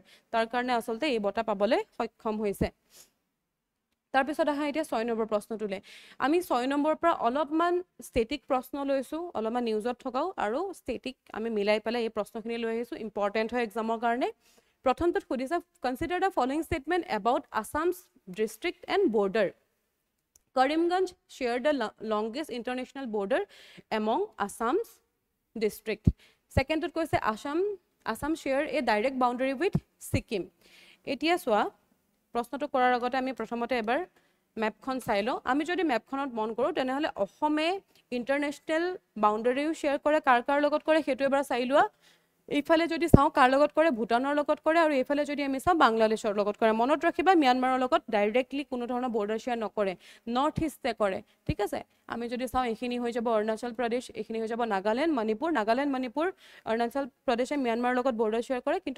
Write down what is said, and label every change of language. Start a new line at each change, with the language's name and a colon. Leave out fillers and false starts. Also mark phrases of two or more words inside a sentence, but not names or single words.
Assamese: তাৰ কাৰণে আসলতে এই বটা পাবলৈ সক্ষম হৈছে তাৰ পিছত আহা এতিয়া 6 নম্বৰ প্ৰশ্নটোলে আমি 6 নম্বৰৰ পৰা অলপমান ষ্টেটিক প্ৰশ্ন লৈছো অলপমান নিউজত থকাও আৰু ষ্টেটিক আমি মিলাই পেলাই এই প্ৰশ্নখিনি লৈ আহিছো ইম্পৰ্টেন্ট হয় এক্সামৰ কাৰণে প্ৰথমটো খুদিছে
English: consider the following statement about Assam's district and border Karimganj shared the longest international border among Assam's district. Second
Assamese: তো কৈছে
English: Assam share a direct boundary with Sikkim.
Assamese: এতিয়া চোৱা প্ৰশ্নটো কৰাৰ আগতে আমি প্ৰথমতে এবাৰ map খন চালো আমি যদি map খনত মন কৰো তেনেহ'লে অসমে
English: international boundary share
Assamese: কৰে কাৰ লগত কৰে হেতু এবাৰ চালুৱা এইফালে যদি চাও কাৰ লগত কৰে ভুটানৰ লগত কৰে আৰু এইফালে যদি আমি চাও বাংলাদেশৰ লগত কৰে মনত ৰাখিবা মিয়ানমাৰৰ লগত ডাইৰেক্টলি কোনো ধৰণৰ
English: border share
Assamese: নকৰে
English: north east
Assamese: কৰে ঠিক আছে আমি যদি চাও এখিনি হৈ যাব অৰুণাচল প্ৰদেশ এখিনি হৈ যাব নাগালেণ্ড মণিপুৰ অৰুণাচল প্ৰদেশে মিয়ানমাৰৰ লগত
English: border share
Assamese: কৰে কিন্তু